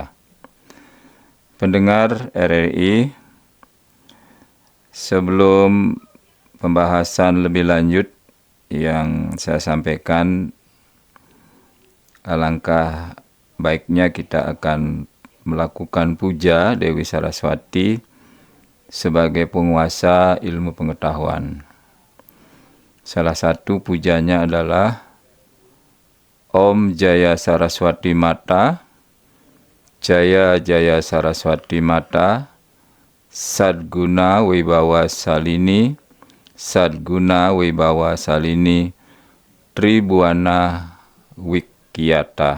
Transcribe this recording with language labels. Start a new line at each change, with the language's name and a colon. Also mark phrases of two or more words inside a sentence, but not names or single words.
Indonesian: Pendengar RRI, sebelum pembahasan lebih lanjut yang saya sampaikan, alangkah baiknya kita akan melakukan puja Dewi Saraswati sebagai penguasa ilmu pengetahuan. Salah satu pujanya adalah
Sanskrit: Om Jaya Saraswati Mata, Jaya Jaya Saraswati Mata, Sadguna Wibawa Salini, Sadguna Wibawa Salini, Tribuana Wikyata.